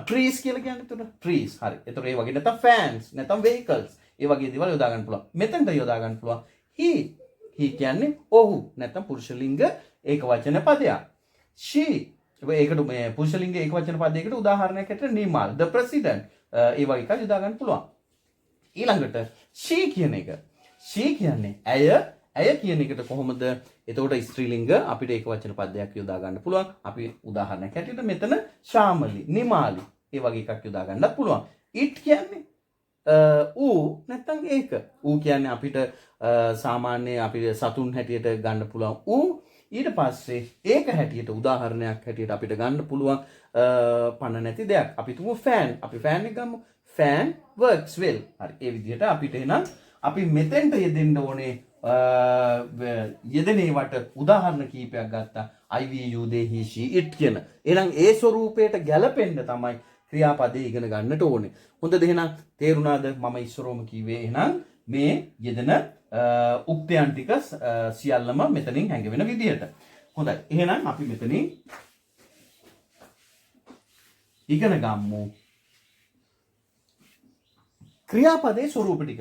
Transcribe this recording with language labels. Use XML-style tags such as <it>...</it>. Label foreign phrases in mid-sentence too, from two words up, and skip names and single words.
<si>trees කියලා කියන්නේ එතන trees. හරි. එතකොට ඒ වගේ නැත්නම් fans, නැත්නම් vehicles. ඒ වගේ දේවල් යොදා ගන්න පුළුවන්. මෙතනට යොදා ගන්න පුළුවන්. he කියන්නේ ඔහු නැත්නම් පුරුෂ ලිංග ඒකවචන පදයක්. she ඒකට මේ පුරුෂ ලිංග ඒකවචන පදයකට උදාහරණයක් හැටියට නිමාල්</si> <en>the president</en> <si>ඒ වගේ එකක් යොදා ගන්න පුළුවන්. ඊළඟට she කියන එක. she කියන්නේ ඇය කියන එකට කොහොමද? එතකොට ස්ත්‍රී ලිංග අපිට ඒකවචන පදයක් යොදා ගන්න පුළුවන්. අපි උදාහරණයක් හැටියට මෙතන ශාමලි, නිමාලි ඒ වගේ එකක් යොදා ගන්නත් පුළුවන්. it කියන්නේ ඌ නැත්තම් ඒක. ඌ කියන්නේ අපිට සාමාන්‍ය අපිට සතුන් හැටියට ගන්න පුළුවන් ඌ. ඊට පස්සේ ඒක හැටියට උදාහරණයක් හැටියට අපිට ගන්න පුළුවන් පණ නැති දෙයක්. අපි තුමු ෆෑන්. අපි ෆෑන් එක ගමු.</si> <en>fan works well.</en> <si>හරි. ඒ විදිහට අපිට එහෙනම් අපි මෙතෙන්ට යෙදෙන්න ඕනේ යෙදෙනේවට උදාහරණ කීපයක් ගත්තා.</si> <en>I we you they he she it කියන.</en> <si>එහෙනම් ඒ ස්වරූපයට ගැලපෙන්න තමයි ක්‍රියාපදේ ඉගෙන ගන්නට ඕනේ. හොඳද එහෙනම් තේරුණාද? මම ඉස්සරෝම කිව්වේ එහෙනම් මේ යෙදෙන උක්තයන් ටික සියල්ලම මෙතනින් හැංගෙවෙන විදිහට. හොඳයි. එහෙනම් අපි මෙතනින් ඉගෙන ගමු ක්‍රියාපදයේ ස්වරූප ටික.</si>